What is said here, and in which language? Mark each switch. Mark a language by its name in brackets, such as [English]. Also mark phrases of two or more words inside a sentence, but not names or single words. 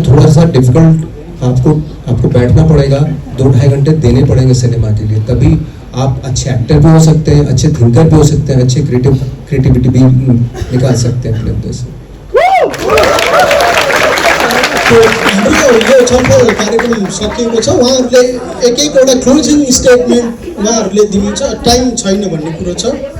[Hindi] थोड़ा सा डिफिकल्ट आपको बैठना पड़ेगा, 2-2.5 घंटे देने पड़ेंगे सिनेमा के लिए, तभी आप अच्छे एक्टर भी हो सकते हैं, अच्छे थिंकर भी हो सकते हैं, अच्छे क्रिएटिविटी भी निकाल सकते हैं अपने अंदर से। [Nepali] तो हाम्रो यो छलफल कार्यक्रम सकिएको छ। उहाँहरूले एक-एकवटा [English] closing statement [Nepali] उहाँहरूले दिनुहुन्छ, टाइम छैन भन्ने कुरो छ।